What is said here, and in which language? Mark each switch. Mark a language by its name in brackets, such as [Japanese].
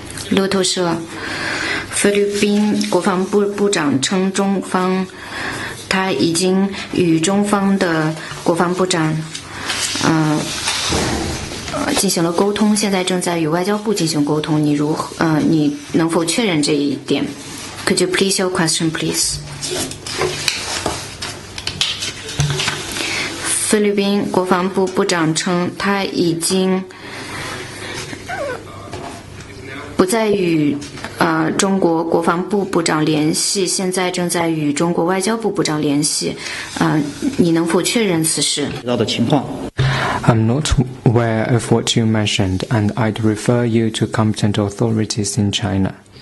[Chinese] 路透社，菲律宾国防部部长称，中方他已经与中方的国防部长进行了沟通，现在正在与外交部进行沟通。你能否确认这一点 [English] ？Could you please your question, please？ [Chinese] 菲律宾国防部部长称，他已经不再与中国国防部部长联系，现在正在与中国外交部部长联系。你能否确认此事？ [English] I'm not aware of what you mentioned, and I'd refer you to competent authorities in China.